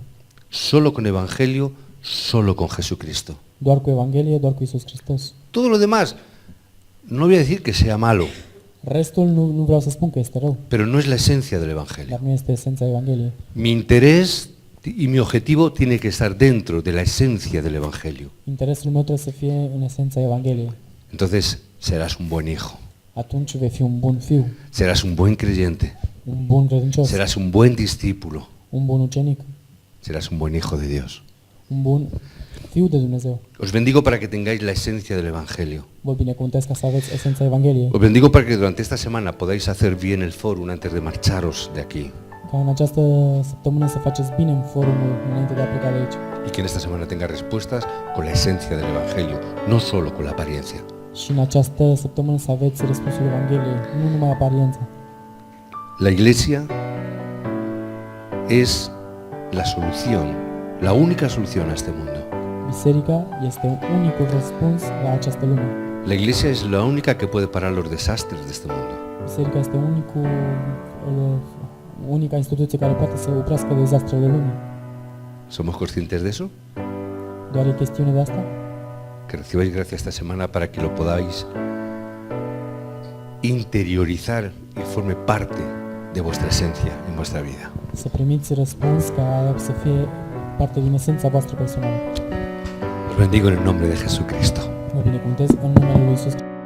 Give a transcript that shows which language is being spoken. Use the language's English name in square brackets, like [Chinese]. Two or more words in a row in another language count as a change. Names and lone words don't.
[Spanish] Solo con Evangelio, solo con Jesucristo. [Romanian] Doar cu Evanghelie, doar cu Iisus Hristos. [Spanish] Todo lo demás, no voy a decir que sea malo, [Romanian] Restul nu vreau să spun că este rău, [Spanish] pero no es la esencia del Evangelio. [Romanian] dar nu este esența Evangheliei. [Spanish] Mi interés y mi objetivo tiene que estar dentro de la esencia del Evangelio. [Romanian] Interesul meu trebuie să fie în esența Evangheliei. [Spanish] Entonces serás un buen hijo, [Romanian] Atunci vei fi un bun fiu, [Spanish] serás un buen creyente, [Romanian] un bun credincios, [Spanish] serás un buen discípulo, [Romanian] un bun ucenic, [Spanish] serás un buen hijo de Dios. [Romanian] un bun fiu de Dumnezeu. [Spanish] Os bendigo para que tengáis la esencia del Evangelio. [Romanian] Vă binecuvântez ca să aveți esența Evangheliei. [Spanish] Os bendigo para que durante esta semana podáis hacer bien el fórum antes de marcharos de aquí. [Romanian] Ca în această săptămână să faceți bine în forumul înainte de a pleca de aici. [Spanish] Y que en esta semana tenga respuestas con la esencia del Evangelio, no solo con la apariencia. [Romanian] Și în această săptămână să aveți răspunsul Evangheliei, nu numai aparența. [Spanish] La iglesia es la solución, la única solución a este mundo. [Romanian] Biserica este unicul răspuns la această lume. [Spanish] La iglesia es la única que puede parar los desastres de este mundo. [Romanian] Biserica este unica instituție care poate să oprească dezastrele lumii. [Spanish] ¿Somos conscientes de eso? [Romanian] Doar e chestiune de asta? [Spanish] Que recibáis gracia esta semana para que lo podáis interiorizar y forme parte de vuestra esencia en vuestra vida. [Romanian] Să primiți răspuns ca să fie parte din esența voastră personală. [Spanish] Os bendigo en el nombre de Jesucristo. [Romanian] Vă binecuvântez în numele lui Iisus.